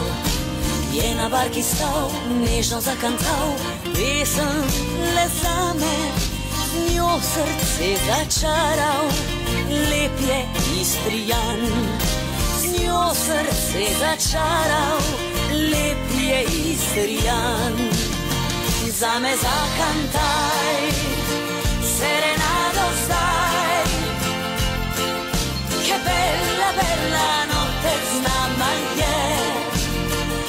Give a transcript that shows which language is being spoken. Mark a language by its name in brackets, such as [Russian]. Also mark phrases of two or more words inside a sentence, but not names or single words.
[Slovenian] Je na barki stal, nežno zakantal, pesem le zame, z njo srce začaral, lep je Istrijan. Z njo srce začaral, lep je Istrijan. Zame zakantaj, serenado zdaj, [Italian] che bella, bella notte [Slovenian] z nama je.